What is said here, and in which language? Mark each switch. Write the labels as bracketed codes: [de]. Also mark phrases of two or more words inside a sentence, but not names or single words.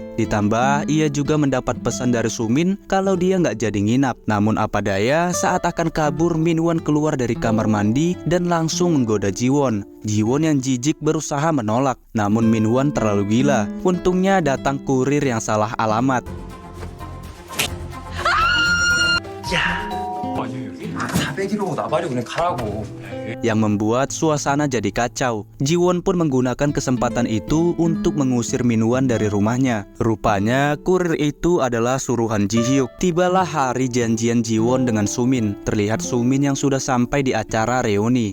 [id] Ditambah ia juga mendapat pesan dari Sumin kalau dia nggak jadi nginap. Namun apa daya, saat akan kabur Min-won keluar dari kamar mandi dan langsung menggoda Ji-won. Ji-won yang jijik berusaha menolak, namun Min-won terlalu gila. Untungnya datang kurir yang salah alamat. [ko] 아니 여기 400km 나발이 그냥 가라고. [id] Yang membuat suasana jadi kacau. Ji-won pun menggunakan kesempatan itu untuk mengusir Min-won dari rumahnya. Rupanya kurir itu adalah suruhan Ji-hyuk. Tibalah hari janjian Ji-won dengan Sumin. Terlihat Sumin yang sudah sampai di acara reuni.